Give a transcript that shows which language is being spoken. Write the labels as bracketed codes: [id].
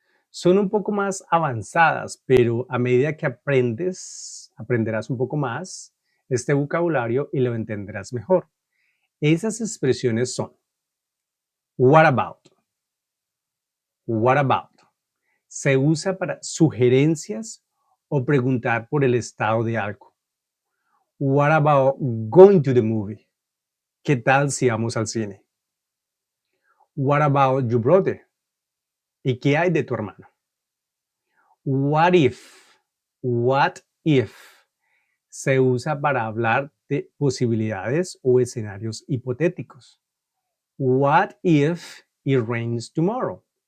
[es] Son un poco más avanzadas, pero a medida que aprenderás un poco más este vocabulario y lo entenderás mejor. Esas expresiones son [en] what about? What about? [es] Se usa para sugerencias o preguntar por el estado de algo. [en] What about going to the movie? [es] ¿Qué tal si vamos al cine? [en] What about your brother? [es] ¿Y qué hay de tu hermano? [en] What if? What if? [es] Se usa para hablar de posibilidades o escenarios hipotéticos. [en] What if it rains tomorrow?